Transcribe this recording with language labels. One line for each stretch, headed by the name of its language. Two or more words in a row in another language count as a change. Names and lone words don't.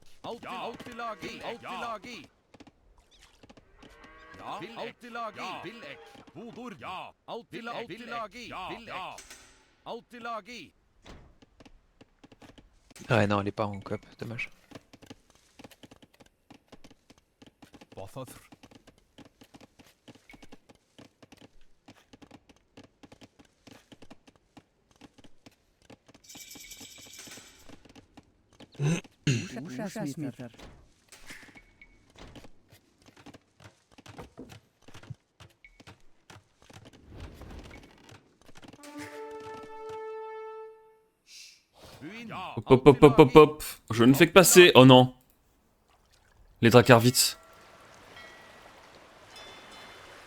Old Norse: Alltid lagi. Alltid lagi. Ja. Alltid lagi. Vil ek. Hoder, ja. Alltid lagi. Vil ek. Alltid lagi.
French: Ouais, non, elle est pas en coop, dommage.
Old Norse: Bathor. Húsasmither. Ruin. Ja.
French: Hop hop hop hop hop hop. Je ne fais que passer. Oh non. Les Drakkar vite.